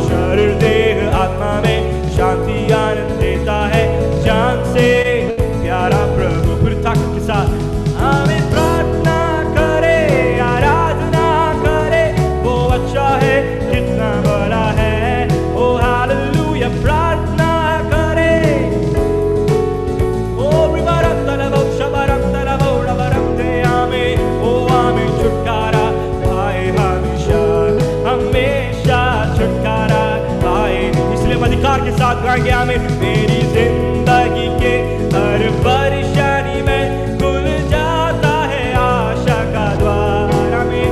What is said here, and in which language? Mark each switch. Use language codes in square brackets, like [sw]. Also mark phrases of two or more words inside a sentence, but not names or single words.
[hi] शरीर देह आत्मा में शांति आनंद देता है जान से प्यारा प्रभु। पूरी ताकत के साथ आमीन। प्रार्थना करे, आराधना करे, वो अच्छा है कितना बड़ा है। ओ हालेलुया। प्रार्थना करे। ओ रिबारम तलबो शबरम तलबो रबरम दे आमीन। ओ आमीन। छुटकारा पाए हमेशा, हमेशा छुटकारा पाए। इसलिए हम अधिकार के साथ गाएंगे आमीन। मेरी जिंदगी के हर परेशानी में खुल जाता है आशा का द्वार, आमीन।